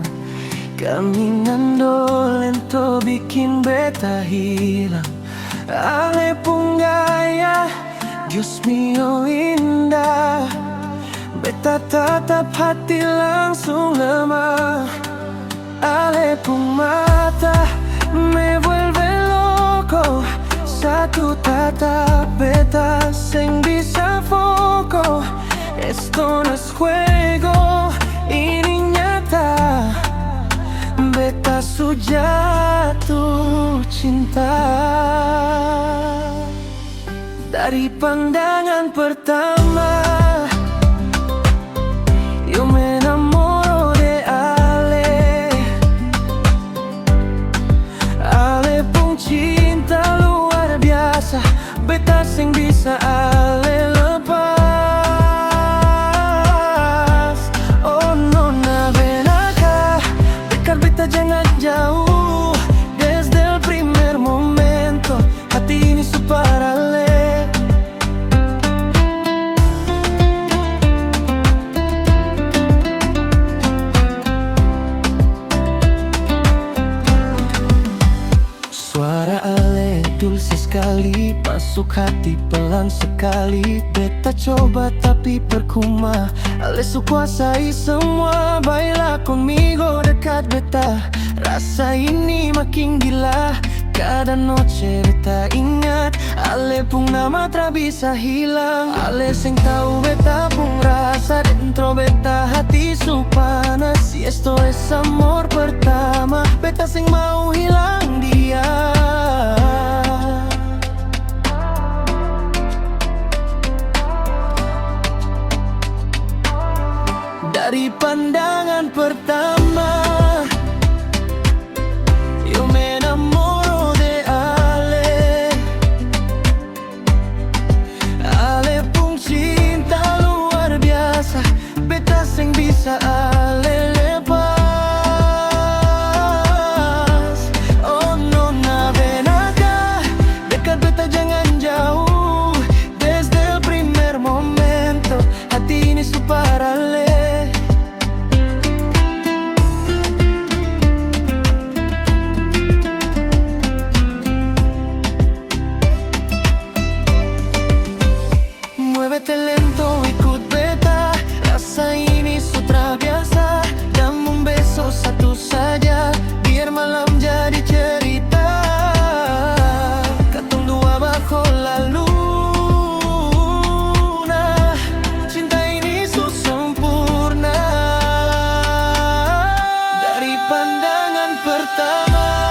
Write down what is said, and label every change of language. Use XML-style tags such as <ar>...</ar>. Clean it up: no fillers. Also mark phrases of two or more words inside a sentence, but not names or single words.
<es>Caminando lento</es> <abs>bikin beta hilang. Ale pun gaya,</abs> <es>Dios mío indah.</es> <abs>Beta tatap hati langsung lemah. Ale pun mata</abs> <es>me vuelve loco.</es> <abs>Satu tatap beta sing bisa foco.</abs> <es>Esto no es juego,</es> <abs>ini nyata. Beta su jatuh cinta. Dari pandangan pertama</abs> <es>yo me enamoro de Ale.</es> <abs>Ale pun cinta luar biasa. Beta sing bisa Ale lepas. Jangan jauh,</abs> <es>desde el primer momento</es> <abs>hati ini su para Ale. Suara Ale dulce sekali, masuk hati pelan sekali. Beta coba tapi percuma, Ale su kuasai semua.</abs> <es>Baila conmigo</es> <abs>dekat beta, rasa ini makin gila.</abs> <es>Cada noche</es> <abs>beta ingat, Ale pun nama tak bisa hilang. Ale sing tahu beta pun rasa dentro beta hati su panas.</abs> <es>Si esto es amor</es> <abs>pertama, beta sing mau hilang dia. Dari pandangan pertama</abs> <es>yo me enamoro de Ale.</es> <abs>Ale pun cinta luar biasa. Beta sing bisa Ale lepas.</abs> <es>Oh no, ven acá,</es> <abs>dekat beta jangan jauh.</abs> <es>Desde el primer momento</es> <abs>hati ini su para Ale.</abs> <es>Muévete lento,</es> <abs>ikut beta, rasa ini su biasa.</abs> <es>Dame un beso</es> <abs>satu saja, biar malam jadi cerita. Katong dua</abs> <es>bajo la luna,</es> <abs>cinta ini su sempurna. Dari pandangan pertama</abs>